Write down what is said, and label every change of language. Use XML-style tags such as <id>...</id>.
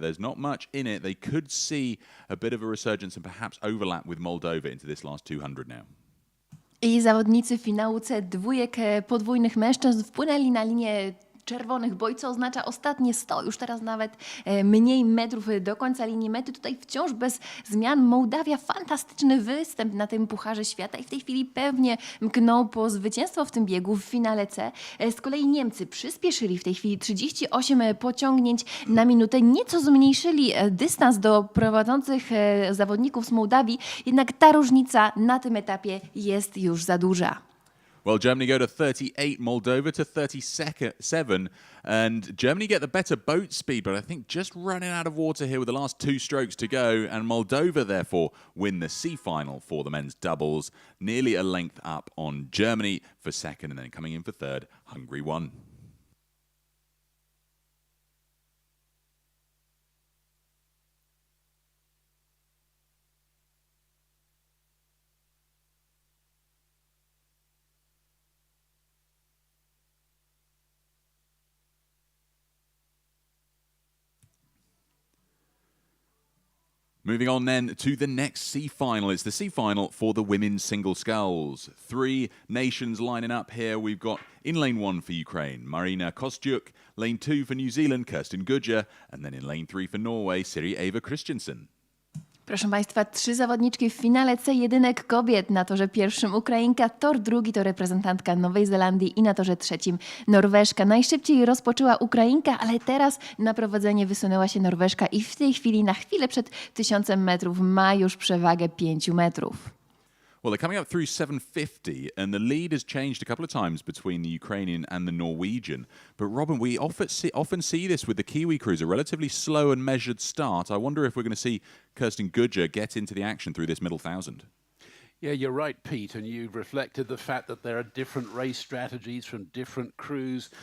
<en>There's not much in it. They could see a bit of a resurgence and perhaps overlap with Moldova into this last 200 now.</en> <pl>I zawodnicy finału C dwójek podwójnych mężczyzn wpłynęli na linię czerwonych boi, co oznacza ostatnie 100, już teraz nawet mniej metrów do końca linii mety. Tutaj wciąż bez zmian Mołdawia, fantastyczny występ na tym Pucharze Świata i w tej chwili pewnie mkną po zwycięstwo w tym biegu w finale C. Z kolei Niemcy przyspieszyli w tej chwili 38 pociągnięć na minutę, nieco zmniejszyli dystans do prowadzących zawodników z Mołdawii, jednak ta różnica na tym etapie jest już za duża.</pl> <en>Well, Germany go to 38, Moldova to 37, and Germany get the better boat speed, but I think just running out of water here with the last 2 strokes to go, and Moldova therefore win the C final for the men's doubles, nearly a length up on Germany for second, and then coming in for third, Hungary won. Moving on then to the next C final. It's the C final for the women's single sculls. 3 nations lining up here. We've got in lane 1 for Ukraine, Marina Kostyuk, lane 2 for New Zealand, Kirsten Gudger, and then in lane 3 for Norway, Siri Eva Christiansen.</en> <pl>Proszę Państwa, 3 zawodniczki w finale C jedynek kobiet. Na torze pierwszym Ukrainka, tor drugi to reprezentantka Nowej Zelandii i na torze trzecim Norweżka. Najszybciej rozpoczęła Ukrainka, ale teraz na prowadzenie wysunęła się Norweżka i w tej chwili, na chwilę przed 1000 metrów, ma już przewagę 5 metrów.</pl> <en>Well, they're coming up through 750, and the lead has changed a couple of times between the Ukrainian and the Norwegian. But Robin, we often see this with the Kiwi crews, a relatively slow and measured start. I wonder if we're going to see Kirsten Gudger get into the action through this middle 1,000. Yeah, you're right, Pete, and you've reflected the fact that there are different race strategies from different crews.</en>